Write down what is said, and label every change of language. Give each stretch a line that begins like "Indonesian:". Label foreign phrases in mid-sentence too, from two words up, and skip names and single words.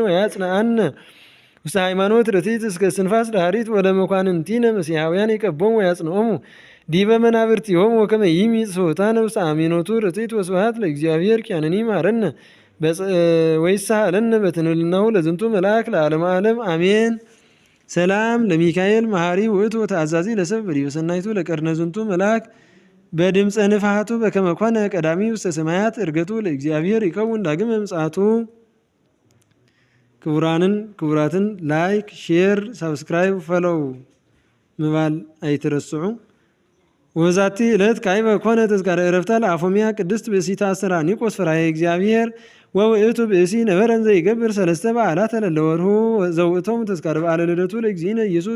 Geez: ወያጽንዓነ ውስተ ሃይማኖት ርቲት እስከ እስትንፋስ ዳሃሪት ወለመኳንንቲነ መሲሐውያን ይቀቦሙ ወያጽንዖሙ ዲበ መናብርቲሆሙ ወከመ ይምጽእ ሥውታነ ውስተ አሜኖቱ ርቲት ወስብሐት ለእግዚአብሔር ኪያነኒ ይምሃረነ ወይሳሃለነ በትንልናሁ ለዝንቱ መልአክ ለዓለመ ዓለም አሜን። ሰላም ለሚካኤል መሐሪ ውእቱ ወተአዛዚ ለሰብእ በዲበ ሰናይቱ ለቀርነ ዝንቱ መልአክ በድምፀ ንፍሐቱ በከመ ኮነ ቀዳሚ ውስተ ሰማያት ዕርገቱ ለእግዚአብሔር ይከውን ዳግመ ምጽአቱ። ክቡራትን
English: like, share, subscribe, follow
Amharic: ምባል አይትረስዑ።
Geez: ወዛቲ ዕለት ካዕበ ኮነ ተዝካረ ዕረፍታ ለአፎምያ ቅድስት ብእሲተ አስተራኒቆስ ፈራሄ እግዚአብሔር ወውእቱ ብእሲ ነበረን ዘይገብር ሰለስተ በዓላተ ለለወርሁ ዘውእቶሙ ተዝካረ በዓለ ልደቱ ለእግዚእነ ኢየሱስ